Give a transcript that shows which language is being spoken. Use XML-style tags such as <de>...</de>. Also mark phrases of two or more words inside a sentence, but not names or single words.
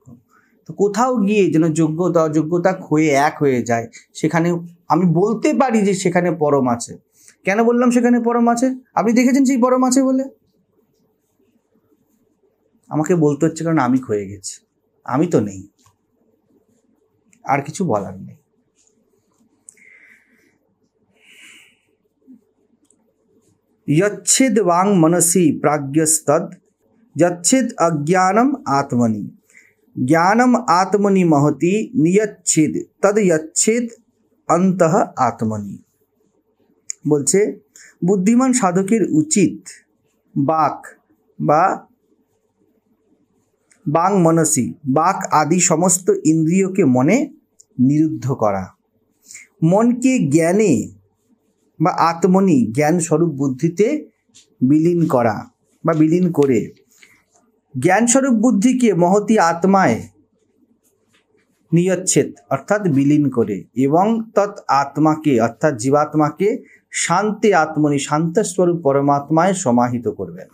<bn>তো কোথাও গিয়ে যেন যোগ্যতা অযোগ্যতা ক্ষয়ে এক হয়ে যায়, সেখানে আমি বলতে পারি যে সেখানে পরম আছে। কেন বললাম সেখানে পরম আছে? আপনি দেখেছেন সেই পরম আছে বলে? আমাকে বলতে হচ্ছে কারণ আমি ক্ষয়ে গেছি, আমি তো নেই, আর কিছু বলার নেই।</bn> <sa>यच्छेद वांग मनसि प्राज्ञस्तद यच्छेद अज्ञानम आत्मनि ज्ञानम आत्मनि महति नियच्छेद तद यच्छेद अंतः आत्मनि।</sa> <bn>বলছে বুদ্ধিমান সাধকের উচিত বাক বা</bn> <sa>বাং মনসি</sa> <bn>বাক আদি সমস্ত ইন্দ্রিয়কে মনে নিরুদ্ধ করা, মনকে জ্ঞানে বা আত্মনি জ্ঞান স্বরূপ বুদ্ধিতে বিলীন করা বা বিলীন করে জ্ঞান স্বরূপ বুদ্ধিকে মহতি আত্মায় নিয়চ্ছেদ অর্থাৎ বিলীন করে এবং তৎ আত্মাকে অর্থাৎ জীবাত্মাকে</bn> <sa>শান্তি আত্মনি</sa> <bn>শান্ত স্বরূপ পরমাত্মায় সমাহিত করবেন।</bn>